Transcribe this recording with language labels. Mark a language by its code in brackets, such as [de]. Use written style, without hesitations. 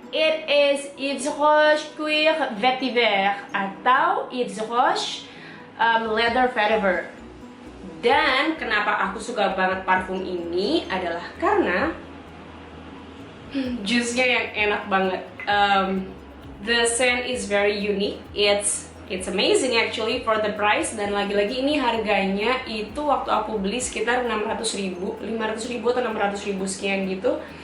[en] It is Yves Rocher Cuir Vetiver atau Yves Rocher Leather Vetiver. [id] Dan kenapa aku suka banget parfum ini adalah karena juice-nya yang enak banget. [en] The scent is very unique. It's amazing actually for the price. [id] Dan lagi-lagi ini harganya itu waktu aku beli sekitar 500.000 atau 600.000 sekian gitu.